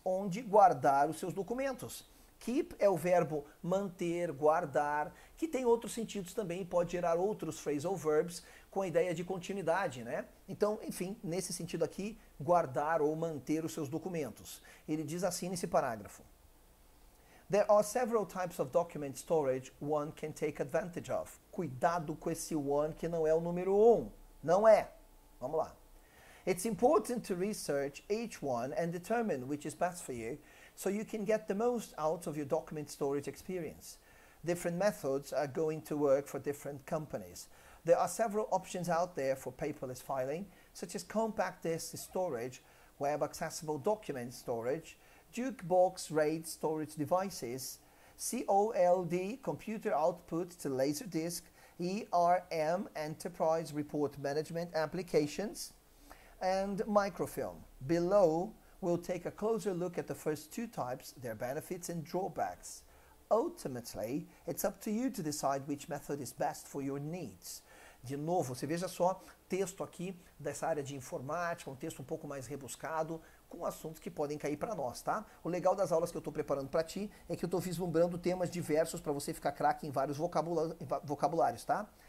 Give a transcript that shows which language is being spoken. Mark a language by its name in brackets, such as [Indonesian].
[Portuguese] Onde guardar os seus documentos. Keep é o verbo manter, guardar, que tem outros sentidos também, pode gerar outros phrasal verbs com a ideia de continuidade, né? Então, enfim, nesse sentido aqui, guardar ou manter os seus documentos. Ele diz assim nesse parágrafo. [English] There are several types of document storage one can take advantage of. [Portuguese] Cuidado com esse one que não é o número 1. Não é. Vamos lá. [English] It's important to research each one and determine which is best for you, so you can get the most out of your document storage experience. Different methods are going to work for different companies. There are several options out there for paperless filing, such as compact disk storage, web-accessible document storage, jukebox RAID storage devices, COLD computer output to Laserdisc, ERM enterprise report management applications, and microfilm. Below, we'll take a closer look at the first two types, their benefits and drawbacks. Ultimately, it's up to you to decide which method is best for your needs. [Portuguese] De novo, você veja só, texto aqui dessa área de informática, um texto um pouco mais rebuscado, com assuntos que podem cair para nós, tá? O legal das aulas que eu estou preparando para ti é que eu estou vislumbrando temas diversos para você ficar craque em vários vocabulários, tá?